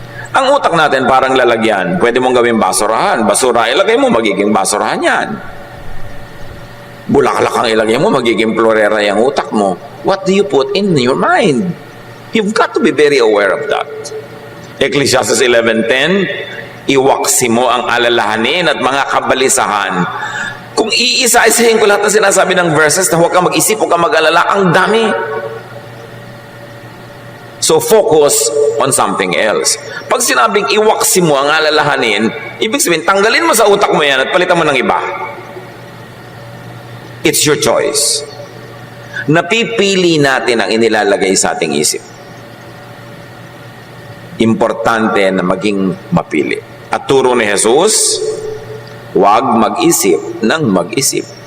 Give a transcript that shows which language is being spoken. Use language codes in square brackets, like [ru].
[tl] Ang utak natin parang lalagyan. Pwede mong gawing basurahan. Basura, ilagay mo, magiging basurahan yan. Bulaklak ang ilagay mo, magiging florera yung utak mo. [en] What do you put in your mind? You've got to be very aware of that. [tl] Ecclesiastes 11:10, iwaksi mo ang alalahanin at mga kabalisahan. Kung iisa-isahin ko lahat na sinasabi ng verses na huwag kang mag-isip, huwag kang mag-alala, ang dami. [en] So, focus on something else. [tl] Pag sinabing iwaksi mo ang alalahanin, ibig sabihin, tanggalin mo sa utak mo yan at palitan mo ng iba. [en] It's your choice. [tl] Napipili natin ang inilalagay sa ating isip. Importante na maging mapili. At turo ni Jesus, huwag mag-isip ng mag-isip.